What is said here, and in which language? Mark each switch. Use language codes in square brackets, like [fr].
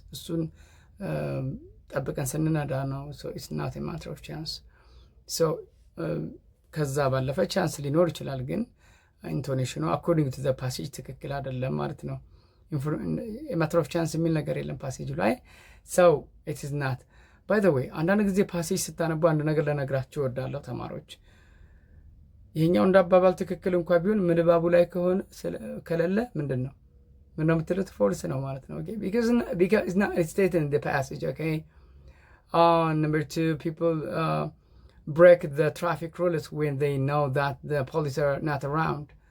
[am] እሱን ጠብቀን ስንነዳ ነው። [en] So it's not a matter of chance. [am] So ከዛ ባለፈ ቻንስ ሊኖር ይችላል፣ ግን ኢንቶኔሽኑ [en] አኮርዲንግ ቱ ዘ ፓሴጅ [am] ትክክል አይደለም ማለት ነው። ማተር ኦፍ ቻንስ የሚል ነገር የለም ፓሴጁ ላይ። [en] ሰው ኢት ኢዝ ናት። ባይ ዘ ዌይ [am] አንዳንድ ጊዜ ፓሴጅ ስታነቡ አንድ ነገር ልነግራችሁ እወዳለሁ ተማሪዎች። ይሄኛው እንዳባባል ትክክል እንኳ ቢሆን ምንባቡ ላይ ከሌለ ምንድን ነው የምትሉት? ፎልስ ነው ማለት ነው። [en] okay because it's not stated in the passage. okay number 2, people break the traffic rules when they know that the police are not around.